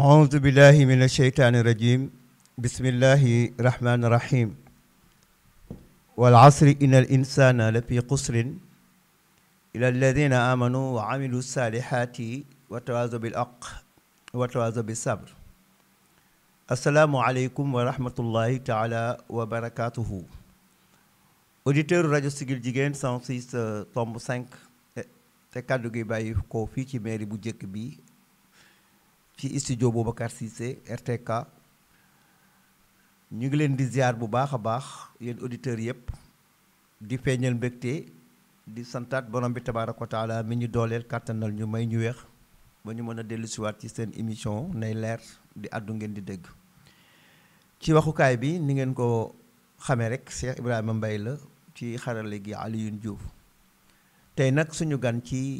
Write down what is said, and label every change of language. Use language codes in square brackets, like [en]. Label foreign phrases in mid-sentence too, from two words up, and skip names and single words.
[ar] أعوذ بالله من الشيطان الرجيم بسم الله الرحمن الرحيم والعصر إن الإنسان لفي قسر إلى الذين آمنوا وعملوا الصالحات وتواصوا بالحق وتواصوا بالصبر السلام عليكم ورحمة الله تعالى وبركاته [wo] auditeur rajo Siggil Jigéen 106.5 te kàddu gi bàyyi ko fii ci mairie bu njëkk bi ci studio Boubacar Cissé RTK ñu ngi leen di ziar bu baax a baax yéen auditeurs yëpp di feeñal mbégte di santaat borom bi [ar] تبارك وتعالى [wo] mi ñu dooleel kàttanal ñu may ñu weex ba ñu mën a dellu siwaat ci seen émission nay leer di àddu ngeen di dégg ci waxukaay bi ni ngeen ko xamee rek Cheikh Ibrahima Mbaye la ci xarale gi Alioune Diouf tey nag suñu gan ci